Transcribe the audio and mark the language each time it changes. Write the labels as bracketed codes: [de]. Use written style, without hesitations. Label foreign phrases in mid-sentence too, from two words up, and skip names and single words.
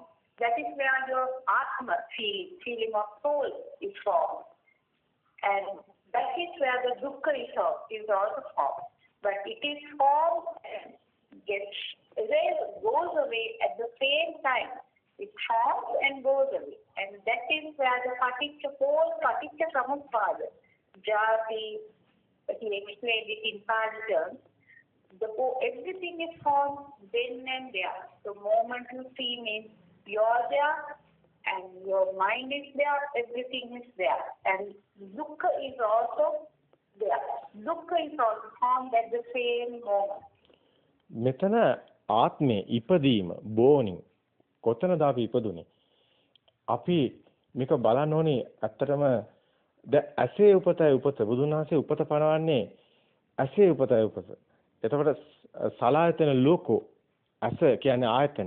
[en] That is where your atma feeling of soul is formed. And that is where the dukkha is also formed. But it is formed and goes away at the same time. It forms and goes away. And that is where the [pi] paticca samuppada, jati, [en] he explained it in Pali terms. Everything is formed then and there. The moment you see means you're there and your mind is there, everything is there. And dukkha is also there. Dukkha is also formed at the same moment. [si] මෙතන ආත්මේ ඉපදීම බෝනින් කොතනද අපි ඉපදුනේ? අපි මේක බලන්න ඕනේ ඇත්තටම ඇසේ උපතයි උපත බුදුන් වහන්සේ උපත පනවන්නේ ඇසේ උපතයි උපත. එතකොට සලායතන ලෝකෝ ඇස කියන්නේ ආයතනෙ.